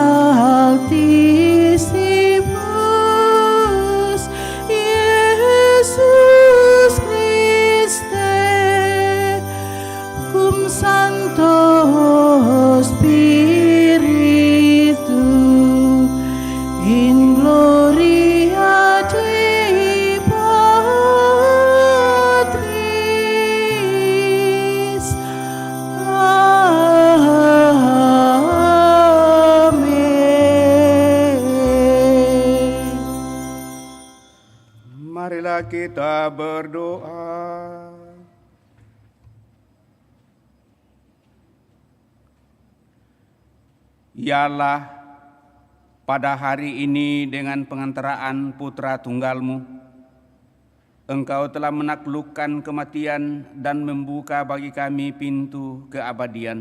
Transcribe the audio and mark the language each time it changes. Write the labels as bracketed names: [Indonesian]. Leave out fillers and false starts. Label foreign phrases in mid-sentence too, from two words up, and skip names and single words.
[Latin] Altissimus, Iesus Christe, cum Sancto Spiritu, in gloria Dei Patris. [Indonesian] Amin. Marilah kita berdoa. Ya Allah, pada hari ini dengan pengantaraan Putra Tunggal-Mu, Engkau telah menaklukkan kematian dan membuka bagi kami pintu keabadian.